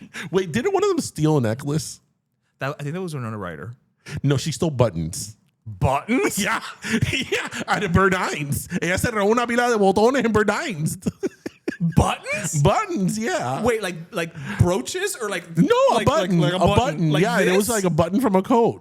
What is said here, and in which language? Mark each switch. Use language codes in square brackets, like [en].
[en] Wait, didn't one of them steal a necklace? I think that was Winona Ryder. No, she stole buttons. Buttons? Yeah, yeah, at Burdines. [es] Ella se robó una pila de botones en Burdines. [en] Buttons? Buttons, yeah. Wait, like brooches or like No, like, a button. like a button. Like yeah, and it was this? like a button from a coat.